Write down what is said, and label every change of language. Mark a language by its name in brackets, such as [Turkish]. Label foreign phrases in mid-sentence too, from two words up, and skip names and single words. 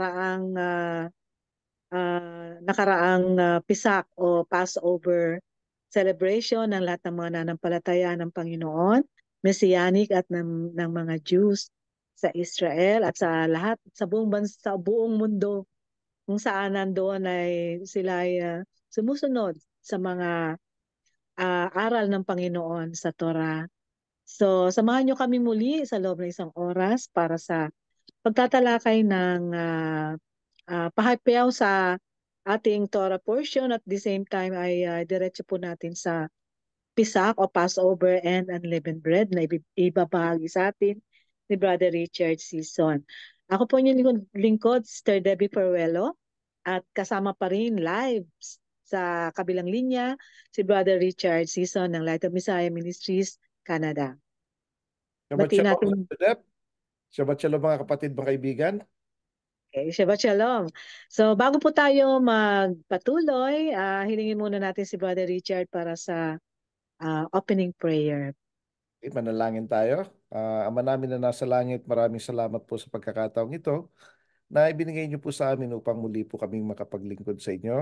[Filipino] nakaraang Pisak o [English] Passover celebration [Filipino] ng lahat ng mga nanampalataya ng Panginoon, Messianic at ng mga Jews sa Israel at sa lahat sa sa buong mundo kung saan nandoon ay sila ay sumusunod sa mga aral ng Panginoon sa Torah. So, samahan niyo kami muli sa loob ng isang oras para sa pagtatalakay ng pahayaw sa ating [English] Torah portion at the same time [Filipino] ay diretso po natin sa Pisak o [English] Passover and Unleavened Bread [Filipino] na ibabahagi sa atin ni Brother Richard Sison. Ako po yung lingkod, Sister Debbie Peruelo, at kasama pa rin live sa kabilang linya si Brother Richard Sison ng Light of Messiah Ministries, Canada. Shabbat Batiin shalom, natin. Sister Deb. [Hebrew] Shabbat shalom [Filipino] mga kapatid, mga kaibigan. [Hebrew] Okay, Shabbat Shalom. [Filipino] So bago po tayo magpatuloy, hilingin muna natin si Brother Richard para sa opening prayer. Manalangin tayo. Ama namin na nasa langit, maraming salamat po sa pagkakataong ito na ibinigay niyo po sa amin upang muli po kaming makapaglingkod sa inyo.